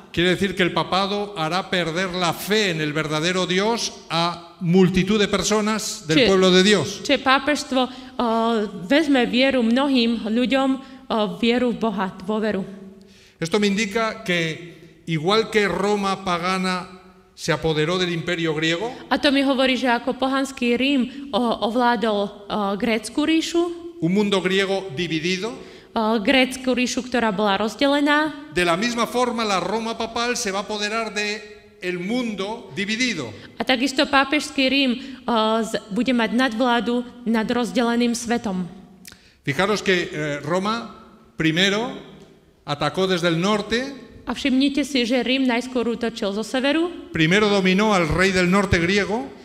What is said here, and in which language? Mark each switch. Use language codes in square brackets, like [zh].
[es] Quiere decir que el papado hará perder la fe en el verdadero Dios a multitud de personas del pueblo de Dios. [sk] Čiže pápežstvo vezme vieru mnohým ľuďom, vieru v Boha, dôveru. [es] Esto me indica que igual que Roma pagana se apoderó del imperio griego, [sk] A to mi hovorí, že ako pohanský Rím ovládol grécku ríšu, [es] un mundo griego dividido, [sk] grécku ríšu, ktorá bola rozdelená, [es] de la misma forma la Roma papal se va a apoderar de el mundo dividido. [sk] a takisto pápežský Rím bude mať nadvládu nad rozdeleným svetom. [es] Fijaros que Roma primero atacó desde el norte, [sk] A všimnite si, že Rím najskôr útočil zo severu, [es] primero dominó al rey del norte griego,